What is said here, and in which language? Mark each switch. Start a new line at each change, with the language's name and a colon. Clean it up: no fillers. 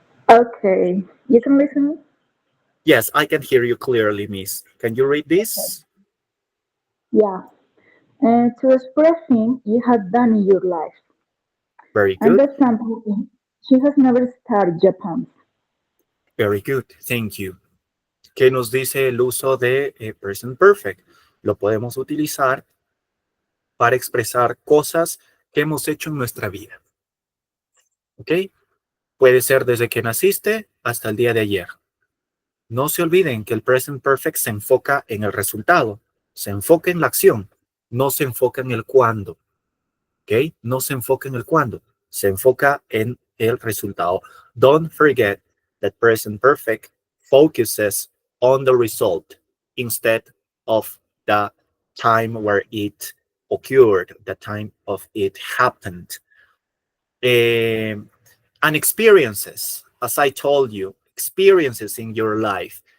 English: Okay, you can listen. Yes, I can hear you clearly, miss. Can you read this? Yeah. To express things you have done in your life. Very And the example is, she has never started Japan. Very good. Thank you.
Spanish: ¿Qué nos dice el uso de present perfect? Lo podemos utilizar para expresar cosas que hemos hecho en nuestra vida. ¿Ok? Puede ser desde que naciste hasta el día de ayer. No se olviden que el present perfect se enfoca en el resultado, se enfoca en la acción, no se enfoca en el cuándo. ¿Ok? No se enfoca en el cuándo, se enfoca en el resultado.
English: Don't forget that present perfect focuses on the result instead of the time where it occurred, the time of it happened. And experiences, as I told you, experiences in your life.